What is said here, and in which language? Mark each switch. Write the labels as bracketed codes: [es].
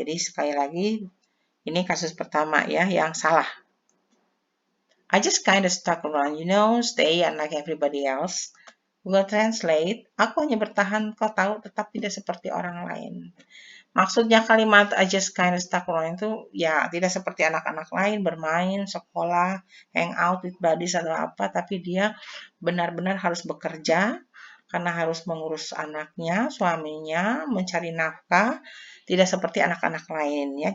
[id] Jadi sekali lagi ini kasus pertama ya yang salah. [en] I just kind of stuck around, stay unlike everybody else. [id] Google Translate, aku hanya bertahan, kau tahu, tetap tidak seperti orang lain. Maksudnya kalimat [en] I just kind of stuck around [id] itu ya tidak seperti anak-anak lain bermain, sekolah, [en] hang out with buddies [id] atau apa, tapi dia benar-benar harus bekerja karena harus mengurus anaknya, suaminya, mencari nafkah, tidak seperti anak-anak lain ya.